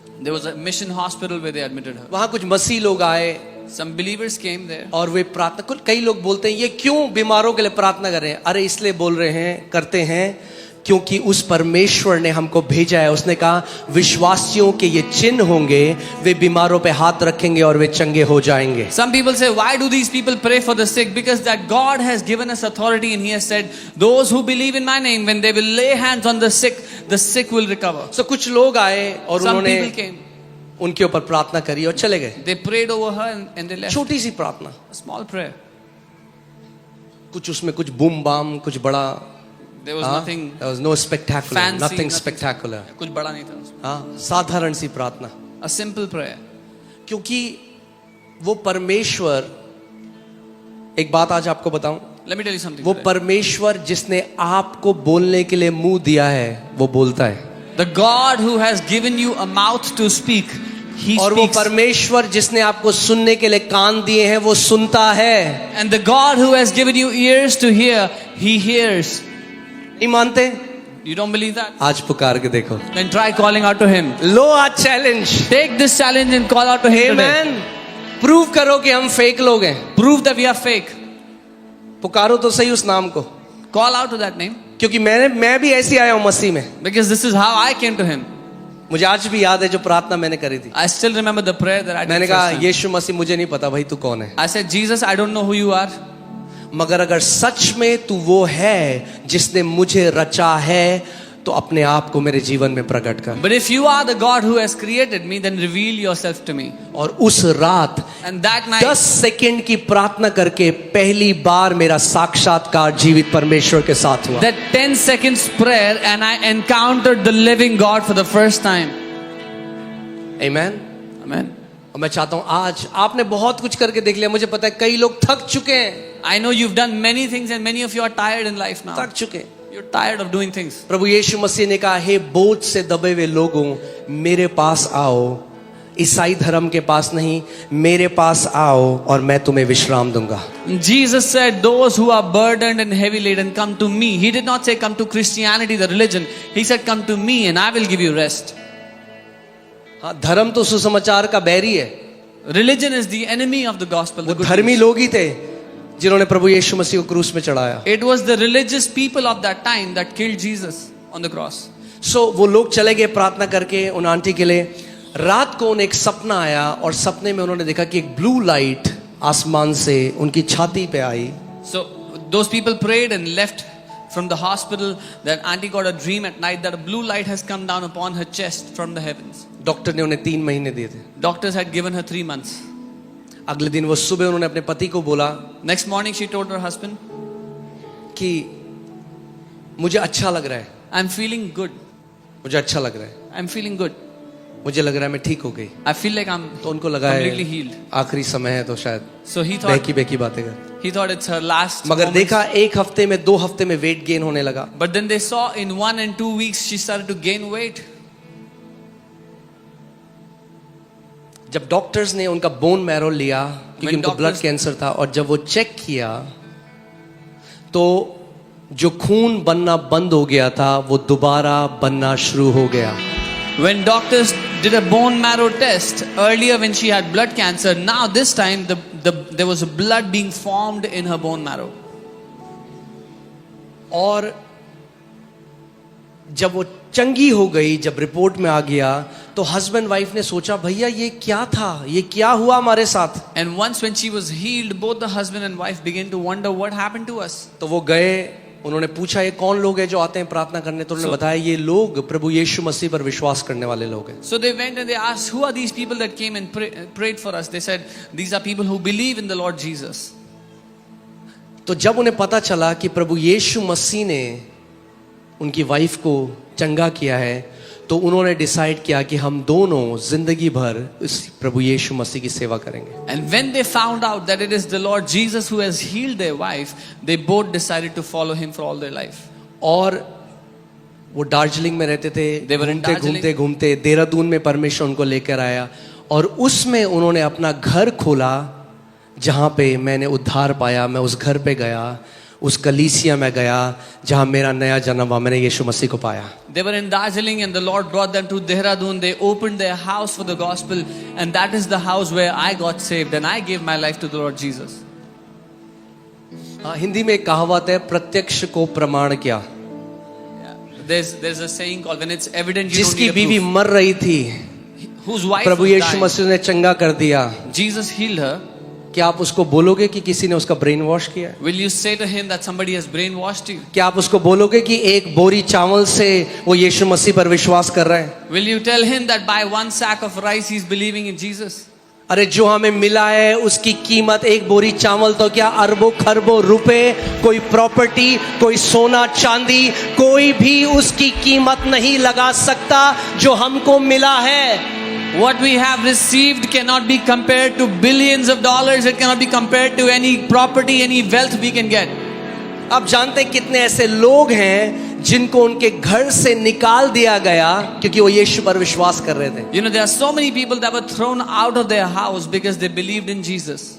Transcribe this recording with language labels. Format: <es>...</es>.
<en>There was a mission hospital where they admitted her.</en> <hi>वहां कुछ मसीह लोग आए</hi> <en>Some believers came there.</en> <hi>और वे प्रार्थना, कई लोग बोलते हैं ये क्यों बीमारों के लिए प्रार्थना कर रहे हैं. अरे इसलिए बोल रहे हैं, करते हैं क्योंकि उस परमेश्वर ने हमको भेजा है. उसने कहा विश्वासियों के ये चिन्ह होंगे, वे बीमारों पे हाथ रखेंगे और वे चंगे हो जाएंगे.</hi> <en>Some people say, why do these people pray for the sick? Because that God has given us authority and He has said, those who believe in my name, when they will lay hands on the sick will recover.</en> <hi>So कुछ लोग आए और</hi> <en>Some</en> <hi>उन्होंने</hi> <en>people came.</en> <hi>उनके ऊपर प्रार्थना करी और चले गए.</hi> <en>They prayed over her and they left.</en> <hi>छोटी सी प्रार्थना,</hi> <en>A small prayer.</en> <hi>कुछ उसमें कुछ बूम बाम, कुछ बड़ा.</hi> <en>There was nothing There was no spectacular, fancy, nothing spectacular.</en> <hi>कुछ बड़ा नहीं था उसमें. हाँ, साधारण सी प्रार्थना.</hi> <en>A simple prayer.</en> <hi>क्योंकि वो परमेश्वर, एक बात आज आपको बताऊं,</hi> <en>Let me tell you something.</en> <hi>वो</hi> <en>today.</en> <hi>परमेश्वर जिसने आपको बोलने के लिए मुंह दिया है वो बोलता है.</hi> <en>The God who has given you a mouth to speak, He</en> <hi>और वो</hi> <en>speaks.</en> <hi>परमेश्वर जिसने आपको सुनने के लिए कान दिए हैं वो सुनता है.</hi> <en>And the God who has given you ears to hear, He hears.</en> <hi>नहीं मानते?</hi> <en>You don't believe that?</en> <hi>आज पुकार के देखो.</hi> <en>Then try calling out to Him.</en> <hi>लो आज challenge.</hi> <en>Take this challenge and call out to Him today.</en> <hi>Amen. Prove करो कि हम फेक लोग हैं.</hi> <en>Prove that we are fake.</en> <hi>पुकारो तो सही उस नाम को.</hi> <en>Call out to that name.</en> <hi>क्योंकि मैं भी ऐसी आया हूं मसीह में.</hi> <en>Because this is how I came to Him.</en> <hi>मुझे आज भी याद है जो प्रार्थना मैंने करी थी.</hi> <en>I still remember the prayer that I did</en> <hi>मैंने</hi> <en>first</en> <hi>कहा</hi> <en>time.</en> <hi>यीशु मसीह मुझे नहीं पता भाई तू कौन है,</hi> <en>I said, Jesus, I don't know who you are.</en> <hi>मगर अगर सच में तू वो है जिसने मुझे रचा है तो अपने आप को मेरे जीवन में प्रकट कर.</hi> <en>But if you are the God who has created me, then reveal yourself to me.</en> <hi>और उस रात</hi> <en>And that night,</en> <hi>10 सेकंड की प्रार्थना करके पहली बार मेरा साक्षात्कार जीवित परमेश्वर के साथ हुआ.</hi> <en>that 10 seconds prayer, and I encountered the living God for the first time.</en> <hi>Amen.</hi> <en>Amen.</en> <hi>और मैं चाहता हूं आज आपने बहुत कुछ करके देख लिया. मुझे पता है कई लोग थक चुके हैं.</hi> <en>I know you've done many things and many of you are tired in life now.</en> <hi>थक चुके हैं.</hi> <en>You're tired of doing things.</en> <hi>प्रभु यीशु मसीह ने कहा हे बोझ से दबे हुए लोगों मेरे पास आओ. ईसाई धर्म के पास नहीं, मेरे पास आओ और मैं तुम्हें विश्राम दूंगा.</hi> <en>Jesus said, those who are burdened and heavy laden, come to me. He did not say come to Christianity, the religion. He said come to me and I will give you rest.</en> <hi>हाँ, धर्म तो सुसमाचार का बैरी है.</hi> <en>Religion is the enemy of the gospel.</en> <hi>वो</hi> <en>The good</en> <hi>धर्मी</hi> <en>news.</en> <hi>लोग ही थे जिन्होंने प्रभु यीशु मसीह को क्रूस में चढ़ाया.</hi> <en>It was the religious people of that time that killed Jesus on the cross.</en> <hi>सो वो लोग चले गए प्रार्थना करके उन आंटी के लिए. रात को उन्हें एक सपना आया और सपने में उन्होंने देखा कि एक ब्लू लाइट आसमान से उनकी छाती पे आई.</hi> <en>So those people prayed and left from the hospital. That auntie got a dream at night that a blue light has come down upon her chest from the heavens.</en> <hi>Doctor ने उन्हें 3 महीने दिए थे.</hi> <en>Doctors had given her 3 months.</en> <hi>अगले दिन वो सुबह उन्होंने अपने पति को बोला</hi> <en>Next morning she told her husband,</en> <hi>कि मुझे अच्छा लग रहा है,</hi> <en>I'm feeling good.</en> <hi>मुझे अच्छा लग रहा है,</hi> <en>I'm feeling good.</en> <hi>मुझे लग रहा है मैं ठीक हो गई.</hi> <en>I feel like I'm</en> <hi>तो उनको लगा</hi> <en>completely</en> <hi>है</hi> <en>healed.</en> <hi>आखिरी समय है तो शायद</hi> <en>So he thought</en> <hi>बहकी बातें कर.</hi> <en>it's her last</en> <hi>मगर</hi> <en>moments.</en> <hi>देखा 1 हफ्ते में 2 हफ्ते में वेट गेन होने लगा.</hi> <en>But then they saw in 1 and 2 weeks she started to gain weight.</en> <hi>जब डॉक्टर्स ने उनका बोन मैरो लिया क्योंकि</hi> <en>When</en> <hi>उनको ब्लड</hi> <en>doctors-</en> <hi>कैंसर था और जब वो चेक किया तो जो खून बनना बंद हो गया था वो दोबारा बनना शुरू हो गया.</hi> <en>When doctors did a bone marrow test earlier when she had blood cancer, now this time there was blood being formed in her bone marrow.</en> <hi>और जब वो चंगी हो गई, जब रिपोर्ट में आ गया तो हस्बैंड वाइफ ने सोचा भैया ये क्या था, ये क्या हुआ हमारे साथ.</hi> <en>And once when she was healed, both the husband and wife began to wonder what happened to us.</en> <hi>तो वो गए, उन्होंने पूछा ये कौन लोग हैं जो आते हैं प्रार्थना करने. तो उन्होंने बताया ये लोग प्रभु यीशु मसीह पर विश्वास करने वाले लोग हैं.</hi> <en>So they went and they asked, who are these people that came and prayed for us? They said, these are people who believe in the Lord Jesus.</en> <hi>तो जब उन्हें पता चला कि प्रभु यीशु मसीह ने उनकी वाइफ को चंगा किया है तो उन्होंने डिसाइड किया कि हम दोनों जिंदगी भर इस प्रभु यीशु मसीह की सेवा करेंगे.</hi> <en>And when they found out that it is the Lord Jesus who has healed their wife, they both decided to follow him for all their life.</en> <hi>और वो दार्जिलिंग में रहते थे.</hi> <en>They were in</en> <hi>घूमते</hi> <en>Darjeeling.</en> <hi>घूमते घूमते देहरादून में परमेश्वर उनको लेकर आया और उसमें उन्होंने अपना घर खोला जहाँ पे मैंने उद्धार पाया. मैं उस घर पे गया, उस कलीसिया में गया जहाँ मेरा नया जन्म हुआ. मैंने यीशु मसीह को पाया.</hi> <en>They were in Darjeeling and the Lord brought them to Dehradun. They opened their house for the gospel, and that is the house where I got saved and I gave my life to the Lord Jesus.</en> <hi>हाँ, हिंदी में एक कहावत है, प्रत्यक्ष को प्रमाण क्या.</hi> <en>There's a saying called when it's evident you don't</en> <hi>जिसकी</hi> <en>need a</en> <hi>बीवी</hi> <en>proof.</en> <hi>मर रही थी,</hi> <en>Whose wife</en> <hi>Prabhu</hi> <en>was</en> <hi>Yeshu</hi> <en>dying.</en> <hi>मसीह ने चंगा कर दिया.</hi> <en>Jesus healed her.</en> <hi>क्या आप उसको बोलोगे कि किसी ने उसका ब्रेन वॉश किया है?</hi> <en>Will you say to him that somebody has brainwashed you?</en> <hi>क्या आप उसको बोलोगे कि एक बोरी चावल से वो यीशु मसीह पर विश्वास कर रहे हैं?</hi> <en>Will you tell him that by one sack of rice he's believing in Jesus?</en> <hi>अरे जो हमें मिला है उसकी कीमत, एक बोरी चावल तो क्या अरबों खरबों रुपए, कोई प्रॉपर्टी, कोई सोना चांदी, कोई भी उसकी कीमत नहीं लगा सकता जो हमको मिला है.</hi> <en>What we have received cannot be compared to billions of dollars. It cannot be compared to any property, any wealth we can get.</en> <hi>आप जानते हैं कितने ऐसे लोग हैं जिनको उनके घर से निकाल दिया गया क्योंकि वो यीशु पर विश्वास कर रहे थे.</hi> <en>You know, there are so many people that were thrown out of their house because they believed in Jesus.</en>